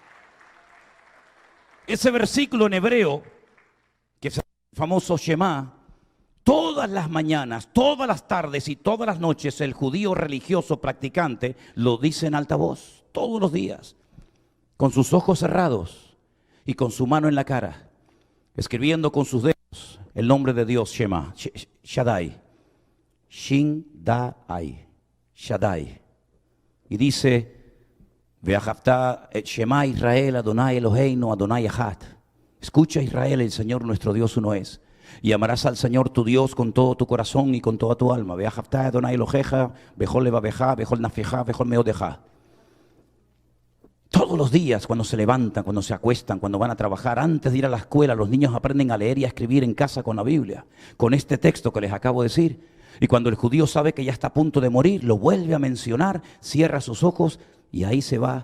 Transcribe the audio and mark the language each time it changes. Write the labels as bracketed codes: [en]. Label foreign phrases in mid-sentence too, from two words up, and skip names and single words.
[es] Ese versículo en hebreo, que es el famoso Shema, todas las mañanas, todas las tardes y todas las noches el judío religioso practicante lo dice en alta voz, todos los días, con sus ojos cerrados y con su mano en la cara, escribiendo con sus dedos el nombre de Dios, Shema, Shaddai, Shin Da-ai, Shaddai. Y dice, [he] ואהבת את שמע ישראל, יהוה אלהינו, יהוה אחד. [es] Escucha Israel, el Señor nuestro Dios uno es. Y amarás al Señor tu Dios con todo tu corazón y con toda tu alma. [he] ואהבת יהוה אלהיך, בכל לבבך, בכל נפשך, בכל מאדך. [es] Todos los días, cuando se levantan, cuando se acuestan, cuando van a trabajar, antes de ir a la escuela, los niños aprenden a leer y a escribir en casa con la Biblia, con este texto que les acabo de decir. Y cuando el judío sabe que ya está a punto de morir, lo vuelve a mencionar, cierra sus ojos y ahí se va.